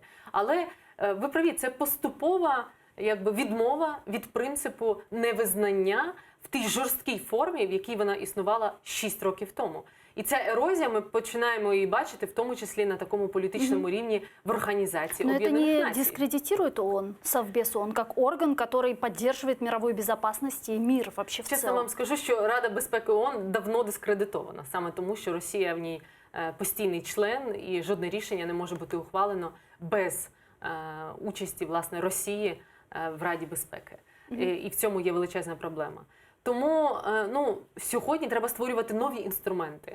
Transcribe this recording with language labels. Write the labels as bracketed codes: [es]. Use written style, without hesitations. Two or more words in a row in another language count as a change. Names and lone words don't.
[uk] Але ви праві, це поступова якби відмова від принципу невизнання в тій жорсткій формі, в якій вона існувала 6 років тому. І ця ерозія, ми починаємо її бачити, в тому числі на такому політичному рівні в Організації Об'єднаних Націй. [ru] Но это не дискредитирует ООН, Совбез ООН, как орган, который поддерживает мировую безопасность и мир вообще в целом? [uk] Чесно вам скажу, що Рада безпеки ООН давно дискредитована, саме тому, що Росія в ній постійний член, і жодне рішення не може бути ухвалено без участі, власне, Росії в Раді безпеки. І в цьому є величезна проблема. Тому сьогодні треба створювати нові інструменти.